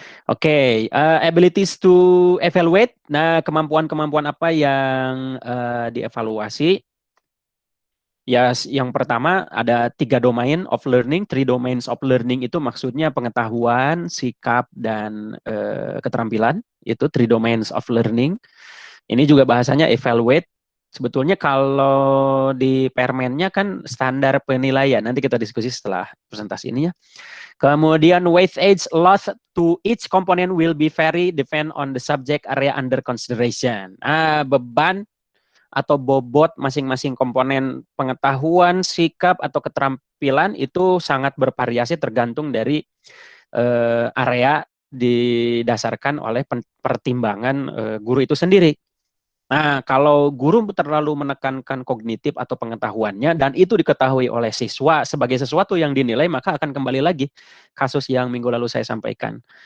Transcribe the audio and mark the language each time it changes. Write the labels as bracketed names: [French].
[English] Oke, abilities to evaluate. [Indonesian] Nah, kemampuan-kemampuan apa yang dievaluasi? Ya, yang pertama ada 3 domain of learning. 3 domains of learning itu maksudnya pengetahuan, sikap, dan keterampilan. Itu 3 domains of learning. Ini juga bahasanya evaluate. Sebetulnya kalau di permennya kan standar penilaian. Nanti kita diskusi setelah presentasi ini ya. [English] Kemudian weightage loss to each component will be vary depend on the subject area under consideration. [Indonesian] Beban atau bobot masing-masing komponen pengetahuan, sikap atau keterampilan itu sangat bervariasi tergantung dari area didasarkan oleh pertimbangan guru itu sendiri. Nah, kalau guru terlalu menekankan kognitif atau pengetahuannya dan itu diketahui oleh siswa sebagai sesuatu yang dinilai, maka akan kembali lagi kasus yang minggu lalu saya sampaikan.